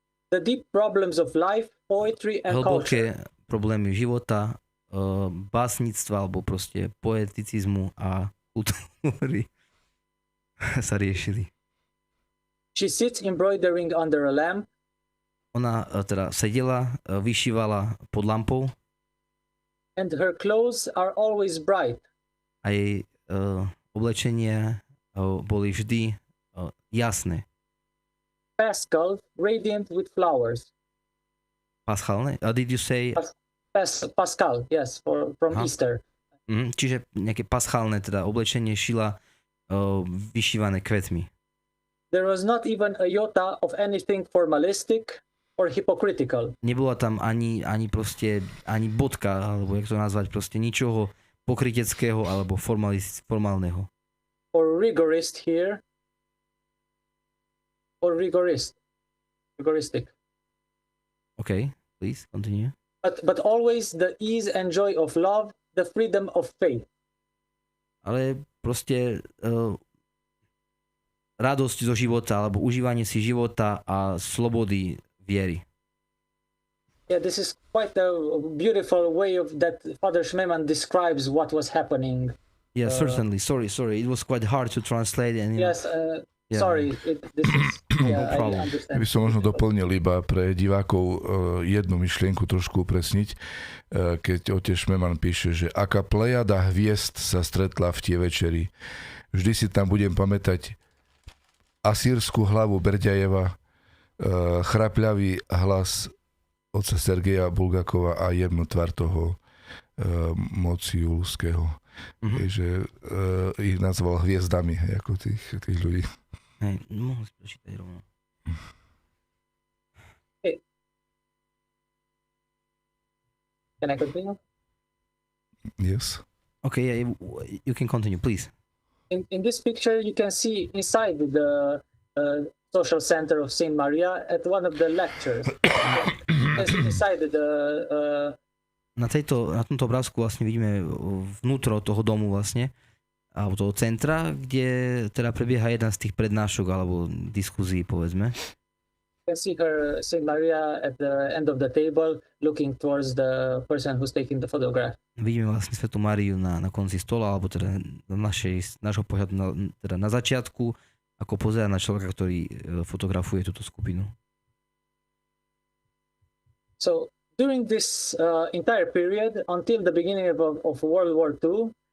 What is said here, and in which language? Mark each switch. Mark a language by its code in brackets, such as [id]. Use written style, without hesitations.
[en] the deep problems of life, poetry and culture. [sk] Hlboké problémy života, básnictva alebo proste poeticizmu a kultúry sa riešili. [en] She sits embroidering under a lamp. [sk] Ona teda sedela, vyšívala pod lampou. [en] And her clothes are always bright. [sk] A jej oblečenia boli vždy jasné. [en] Paschal, radiant with flowers. Paschálne? Did you say? Pascal, yes, from Easter. [sk] Čiže nejaké paschálne teda oblečenie šila vyšívané kvetmi. [en] There was not even a iota of anything formalistic or hypocritical. [sk] Nebola tam ani proste, ani bodka, alebo jak to nazvať, proste ničoho pokryteckého alebo formálneho. [en] Or rigoristic. Okay, please continue. But always the ease and joy of love, the freedom of faith. [sk] Ale proste radosť zo života, alebo užívanie si života a slobody viery. [en] Yeah, this is quite a beautiful way of that Father Schneemann describes what was happening. Yeah, certainly. Sorry. It was quite hard to translate. And, yes, sorry. This is, no problem. I understand. [sk] By som možno doplnil iba pre divákov jednu myšlienku trošku upresniť, keď otec Schneemann píše, že aká plejada hviezd sa stretla v tie večeri. Vždy si tam budem pamätať asýrsku hlavu Berďajeva, chrapľavý hlas otca Sergeja Bulgakova a jemnú tvár toho Mociulského. že ich nazval hviezdami, ako tých ľudí. Hej, mohli si prečítať rovno. [en] Can I continue? Yes. Okay, yeah, you can continue, please. In this picture, you can see inside the social center of Saint Maria at one of the lectures. Inside the [sk] na tomto obrázku vlastne vidíme vnútro toho domu vlastne, alebo toho centra, kde teda prebieha jedna z tých prednášok alebo diskuzí, povedzme. [en] You can see her, Saint Maria, at the end of the table, looking towards the person who's taking the photograph. [sk] Vidíme vlastne svätú Máriu na konci stola, alebo teda nášho pohľadu teda na začiatku, ako pozerá na človeka, ktorý fotografuje túto skupinu. [en] So, during this entire period, until the beginning of World War II,